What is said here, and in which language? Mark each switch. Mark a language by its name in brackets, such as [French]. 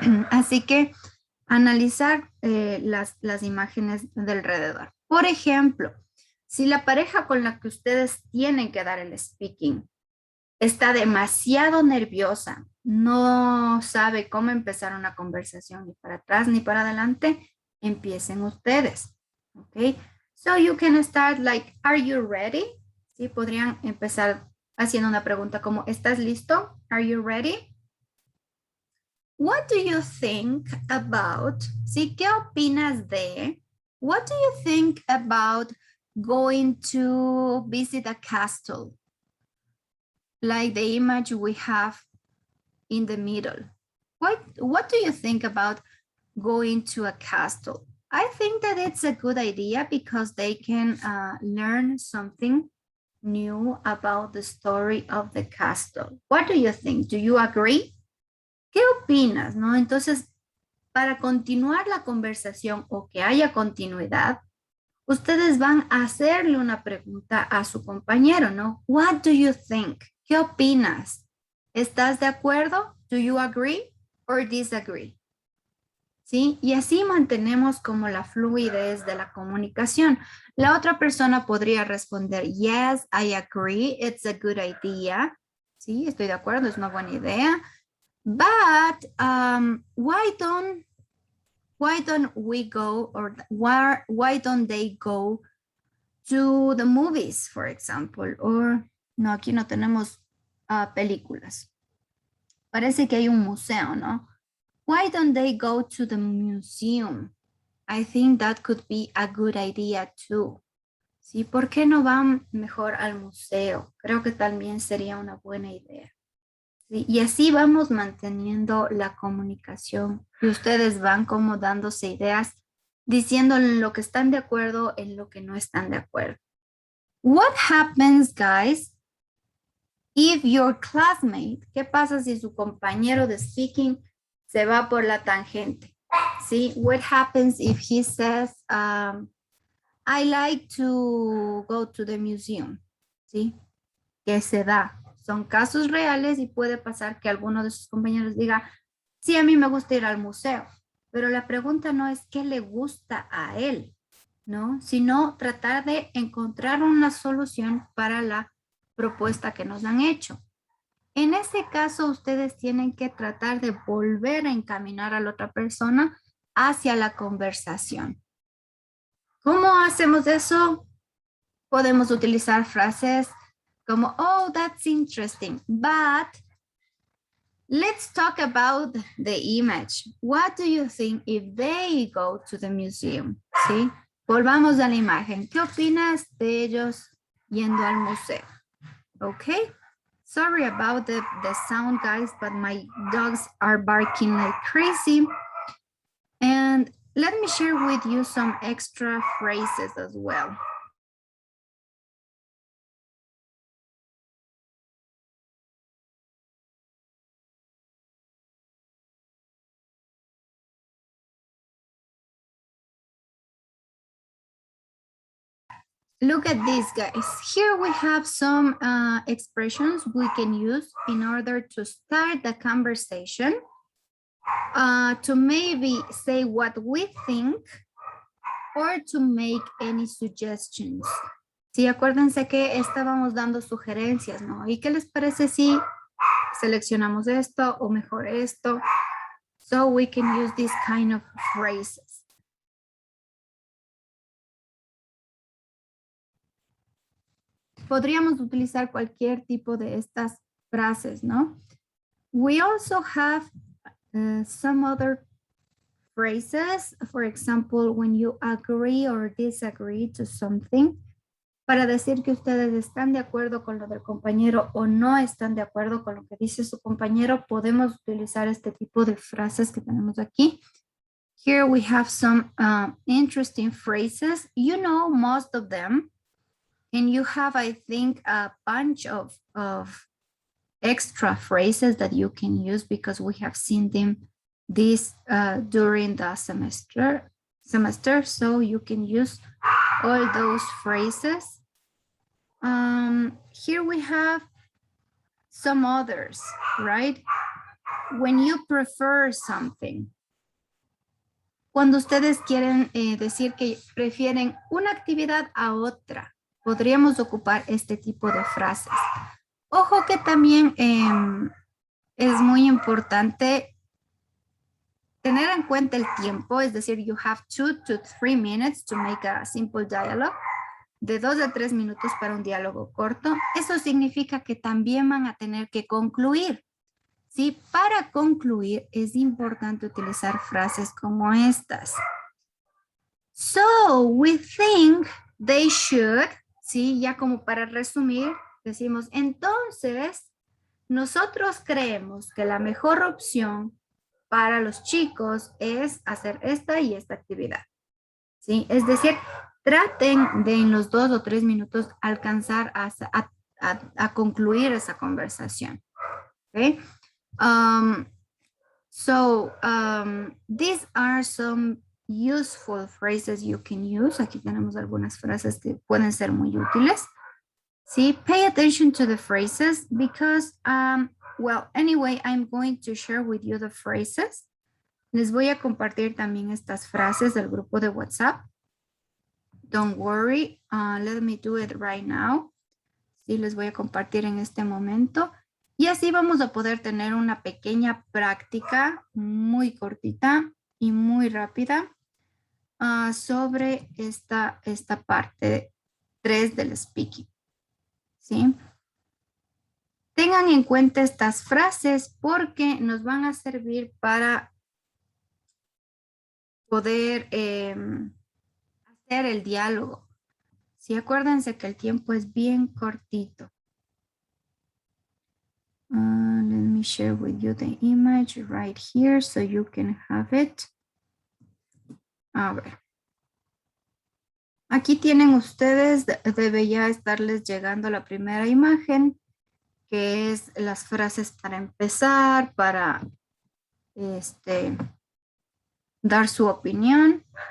[Spanish] Así que analizar las imágenes de alrededor. Por ejemplo, si la pareja con la que ustedes tienen que dar el speaking está demasiado nerviosa, no sabe cómo empezar una conversación ni para atrás ni para adelante, empiecen ustedes. ¿Ok? [English] So you can start like, are you ready? [Spanish] ¿Sí? Podrían empezar haciendo una pregunta como, ¿estás listo? [English] Are you ready? What do you think about, [Spanish] ¿sí? ¿Qué opinas de? [English] What do you think about going to visit a castle? Like the image we have in the middle. What do you think about going to a castle? I think that it's a good idea because they can learn something new about the story of the castle. What do you think? Do you agree? [Spanish] ¿qué opinas? ¿No? Entonces, para continuar la conversación o que haya continuidad, ustedes van a hacerle una pregunta a su compañero, ¿no? [English] What do you think? [Spanish] ¿Qué opinas? ¿Estás de acuerdo? [English] Do you agree or disagree? [Spanish] ¿Sí? Y así mantenemos como la fluidez de la comunicación. La otra persona podría responder, [English] yes, I agree, it's a good idea. [Spanish] Sí, estoy de acuerdo, es una buena idea. [English] But why don't we go, or why don't they go to the movies, for example? [Spanish] Or, no, aquí no tenemos películas. Parece que hay un museo, ¿no? [English] Why don't they go to the museum? I think that could be a good idea too. [Spanish] ¿Sí? ¿Por qué no van mejor al museo? Creo que también sería una buena idea. ¿Sí? Y así vamos manteniendo la comunicación y ustedes van como dándose ideas, diciendo en lo que están de acuerdo, en lo que no están de acuerdo. [English] What happens, guys, if your classmate, [Spanish] ¿qué pasa si su compañero de speaking se va por la tangente? ¿Sí? [English] What happens if he says, I like to go to the museum? [Spanish] ¿Sí? ¿Qué se da? Son casos reales y puede pasar que alguno de sus compañeros diga, sí, a mí me gusta ir al museo, pero la pregunta no es qué le gusta a él, ¿no? Sino tratar de encontrar una solución para la propuesta que nos han hecho. En ese caso, ustedes tienen que tratar de volver a encaminar a la otra persona hacia la conversación. ¿Cómo hacemos eso? Podemos utilizar frases como, [English] oh, that's interesting, but let's talk about the image. What do you think if they go to the museum? [Spanish] ¿Sí? Volvamos a la imagen. ¿Qué opinas de ellos yendo al museo? [English] Okay. Sorry about the sound, guys, but my dogs are barking like crazy. And let me share with you some extra phrases as well. Look at this, guys. Here we have some expressions we can use in order to start the conversation, to maybe say what we think, or to make any suggestions. [Spanish] Sí, acuérdense que estábamos dando sugerencias, ¿no? ¿Y qué les parece si seleccionamos esto o mejor esto? [English] So we can use this kind of phrases. [Spanish] Podríamos utilizar cualquier tipo de estas frases, ¿no? [English] We also have some other phrases, for example, when you agree or disagree to something, [Spanish] para decir que ustedes están de acuerdo con lo del compañero o no están de acuerdo con lo que dice su compañero, podemos utilizar este tipo de frases que tenemos aquí. [English] Here we have some interesting phrases. You know most of them. And you have, I think, a bunch of extra phrases that you can use because we have seen them this during the semester. So you can use all those phrases. Here we have some others, right? When you prefer something. [Spanish] Cuando ustedes quieren decir que prefieren una actividad a otra, podríamos ocupar este tipo de frases. Ojo que también es muy importante tener en cuenta el tiempo, es decir, [English] you have 2 to 3 minutes to make a simple dialogue, [Spanish] de 2 a 3 minutos para un diálogo corto. Eso significa que también van a tener que concluir. ¿Sí? Para concluir es importante utilizar frases como estas. [English] So, we think they should, [Spanish] ¿sí? Ya como para resumir, decimos, entonces, nosotros creemos que la mejor opción para los chicos es hacer esta y esta actividad, ¿sí? Es decir, traten de en los 2 o 3 minutos alcanzar a concluir esa conversación, ¿ok? [English] So these are some useful phrases you can use. [Spanish] Aquí tenemos algunas frases que pueden ser muy útiles. [English] See, pay attention to the phrases because, well, anyway, I'm going to share with you the phrases. [Spanish] Les voy a compartir también estas frases del grupo de WhatsApp. [English] Don't worry, let me do it right now. [Spanish] Sí, les voy a compartir en este momento. Y así vamos a poder tener una pequeña práctica muy cortita y muy rápida sobre esta parte 3 del speaking. ¿Sí? Tengan en cuenta estas frases porque nos van a servir para poder hacer el diálogo. Sí, acuérdense que el tiempo es bien cortito. [English] Let me share with you the image right here so you can have it. [Spanish] A ver. Aquí tienen ustedes, debe ya estarles llegando la primera imagen, que es las frases para empezar, para dar su opinión.